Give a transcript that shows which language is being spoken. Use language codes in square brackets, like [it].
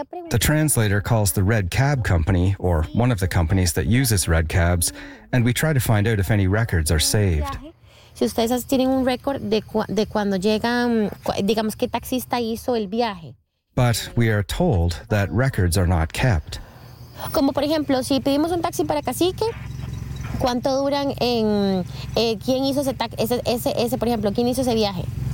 [en] The translator calls the red cab company, or one of the companies that uses red cabs, and we try to find out if any records are saved. [es] Si ustedes tienen un récord de cuando llegan, digamos, qué taxista hizo el viaje. [en] But we are told that records are not kept. [es] Como por ejemplo, si pedimos un taxi para Cacique, ¿cuánto duran en quién hizo ese por ejemplo, quién hizo ese viaje?